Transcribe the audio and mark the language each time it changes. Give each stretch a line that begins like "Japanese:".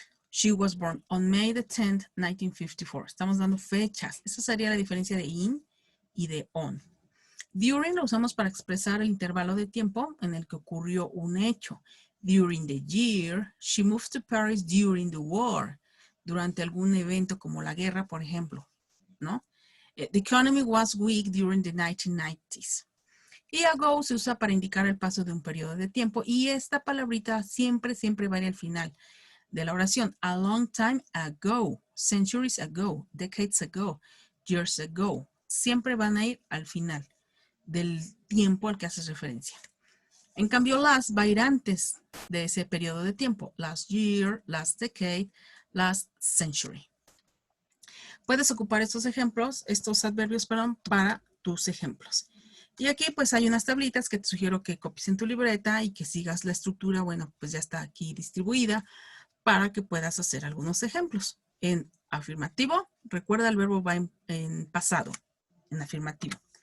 English: She was born on May the 10th, 1954.
Spanish: Estamos dando fechas. Esa sería la diferencia de in y de on. During lo usamos para expresar el intervalo de tiempo en el que ocurrió un hecho.
English: During the year, she moved to Paris during the war.
Spanish: Durante algún evento como la guerra, por ejemplo, ¿no?
English: The economy was weak during the 1990s.
Spanish: Y ago se usa para indicar el paso de un periodo de tiempo y esta palabrita siempre va a ir al final de la oración.
English: A long time ago, centuries ago, decades ago, years ago.
Spanish: Siempre van a ir al final del tiempo al que haces referencia. En cambio, last va a ir antes de ese periodo de tiempo.
English: Last year, last decade, last century.
Spanish: Puedes ocupar estos ejemplos, estos adverbios, perdón, para tus ejemplos. Y aquí pues hay unas tablitas que te sugiero que copies en tu libreta y que sigas la estructura, bueno, pues ya está aquí distribuida para que puedas hacer algunos ejemplos. En afirmativo, recuerda el verbo va en pasado, en afirmativo.